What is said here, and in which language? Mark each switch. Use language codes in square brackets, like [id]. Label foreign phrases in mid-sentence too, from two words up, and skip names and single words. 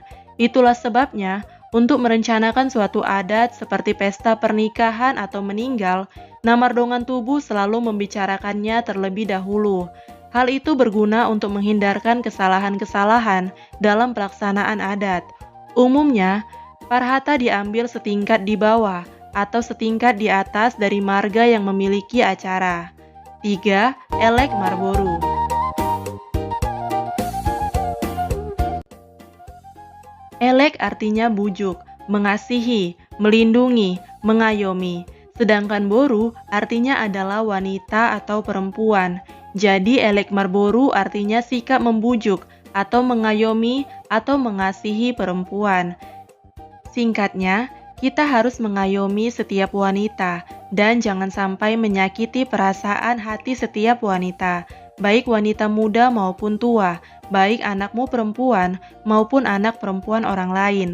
[id] Itulah sebabnya, untuk merencanakan suatu adat seperti pesta pernikahan atau meninggal, [bbc] Namardongan Tubuh [id] selalu membicarakannya terlebih dahulu. Hal itu berguna untuk menghindarkan kesalahan-kesalahan dalam pelaksanaan adat. Umumnya, parhata diambil setingkat di bawah atau setingkat di atas dari marga yang memiliki acara. 3. [bbc] Elek Marboru. [id] Elek artinya bujuk, mengasihi, melindungi, mengayomi. Sedangkan boru artinya adalah wanita atau perempuan. Jadi [bbc] elek marboru [id] artinya sikap membujuk atau mengayomi atau mengasihi perempuan. Singkatnya, kita harus mengayomi setiap wanita dan jangan sampai menyakiti perasaan hati setiap wanita, baik wanita muda maupun tua, baik anakmu perempuan maupun anak perempuan orang lain.